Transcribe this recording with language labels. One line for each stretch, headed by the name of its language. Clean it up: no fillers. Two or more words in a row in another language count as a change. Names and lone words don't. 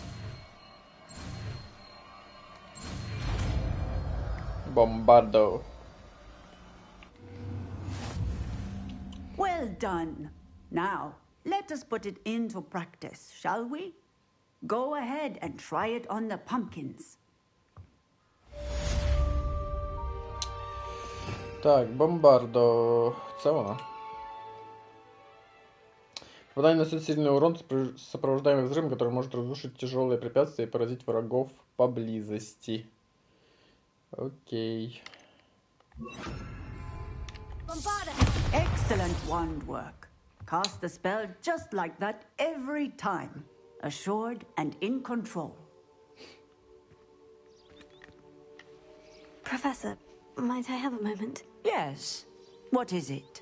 English: Bombardo. Well done. Now, let us put it into practice, shall we? Go ahead and try it on the pumpkins.
Ukrainian: Так, Бомбардо. Це вона.
Russian: Попадание наносит сильный урон сопровождаемый взрывом, который может разрушить тяжелые препятствия и поразить врагов поблизости. Окей.
English: Bombarda! Excellent wand work. Cast the spell just like that every time. Assured and in control. Professor, might I have a moment? Yes. What is it?